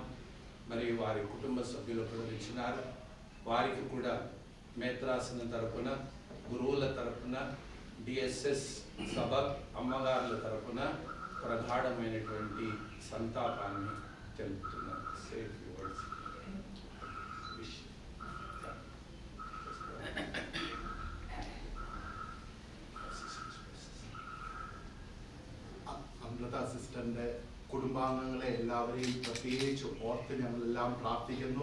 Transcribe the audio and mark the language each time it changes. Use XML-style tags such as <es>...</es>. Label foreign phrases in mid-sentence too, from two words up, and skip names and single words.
<te>మరియు వారి కుటుంబ సభ్యులు కూడా ఇచ్చినారు. వారికి కూడా మేత్రాసన తరపున, గురువుల తరపున, డిఎస్ఎస్ సభ అమ్మగారుల తరపున ప్రగాఢమైనటువంటి సంతాపాన్ని తెలుపుతున్నాను.</te> <en>safe words.</en> <ml>അമൃത സിസ്റ്ററിന്റെ കുടുംബാംഗങ്ങളെ എല്ലാവരെയും പ്രത്യേകിച്ച് ഓർത്ത് ഞങ്ങളെല്ലാം പ്രാർത്ഥിക്കുന്നു.</ml>